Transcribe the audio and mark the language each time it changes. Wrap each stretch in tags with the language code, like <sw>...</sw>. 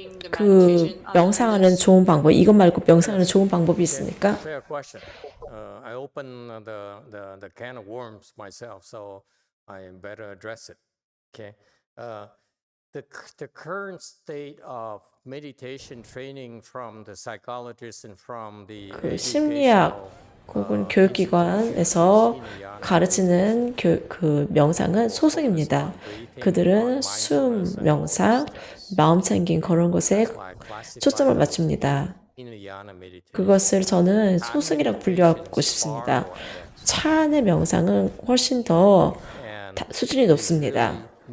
<ko>그 명상하는 좋은 방법, 이것 말고 명상하는 좋은 방법이 있습니까?</ko> <en>Fair question. I opened the can of worms myself, so I better address it. Okay. The current state of meditation training from the psychologists and from the</en> <ko>그 심리학 혹은 교육기관에서 가르치는 그 명상은 소승입니다. 그들은 숨 명상, 마음 챙김 그런 것에 초점을 맞춥니다. 그것을 저는 소승이라고 분류하고 싶습니다. 차 안의 명상은 훨씬 더 수준이 높습니다.</ko>